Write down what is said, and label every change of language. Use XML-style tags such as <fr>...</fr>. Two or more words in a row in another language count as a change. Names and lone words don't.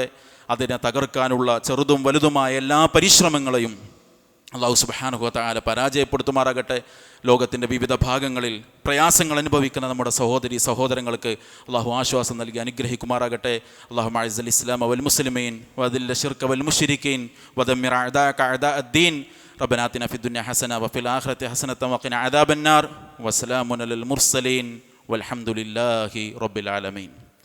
<ml>അതിനെ തകർക്കാനുള്ള ചെറുതും വലുതുമായ എല്ലാ പരിശ്രമങ്ങളെയും</ml> <ar>الله سبحانه وتعالى</ar> <ml>പരാജയപ്പെടുത്തുമാറാകട്ടെ. ലോകത്തിൻ്റെ വിവിധ ഭാഗങ്ങളിൽ പ്രയാസങ്ങൾ അനുഭവിക്കുന്ന നമ്മുടെ സഹോദരി സഹോദരങ്ങൾക്ക് അള്ളാഹു ആശ്വാസം നൽകി അനുഗ്രഹിക്കുമാറാകട്ടെ.</ml> <ar>الله أعز الإسلام والمسلمين وأذل الشرك والمشركين ودمر أعداءك أعداء الدين. ربنا آتنا في الدنيا حسنة وفي الآخرة حسنة وقنا عذاب النار وسلام على المرسلين والحمد لله رب العالمين.</ar>